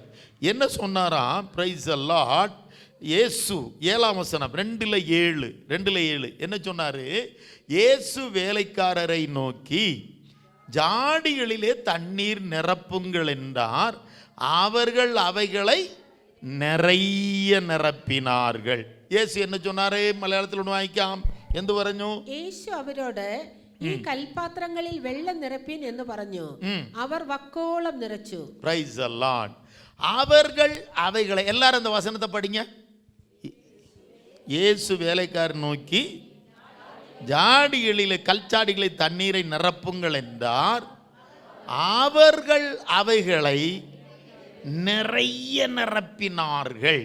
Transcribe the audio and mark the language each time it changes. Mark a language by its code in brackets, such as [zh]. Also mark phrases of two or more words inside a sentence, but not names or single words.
[ta] என்ன சொன்னாராம்? [en] praise the Lord. [ta] இயேசு 7ஆம் வசனம் 2:7 என்ன சொன்னார்? இயேசு வேலைக்காரரை நோக்கி ஜாடிகளிலே தண்ணீர் நிரப்புங்கள் என்றார். அவர்கள் அவைகளை நிறைய நிரப்பினார்கள். യേശു என்ன சொன்னாரே? [ml] മലയാളത്തിൽ ഒന്ന് വായിക്കാം. എന്തു പറഞ്ഞു? യേശു അവരോട് ഈ കൽപാത്രങ്ങളിൽ വെള്ളം നിറപ്പീൻ എന്ന് പറഞ്ഞു. അവർ വക്കോളം നിറച്ചു. [en] praise the Lord. [ta] அவர்கள் அவைகளை, எல்லாரும் அந்த வசனத்தை படிங்க. இயேசு வேலைக்காரர் நோக்கி ஜாடிகளிலே கல்சாடிகளை தண்ணீரை நிரப்புங்கள் என்றார். அவர்கள் அவைகளை நிறைய நிரப்பினார்கள்.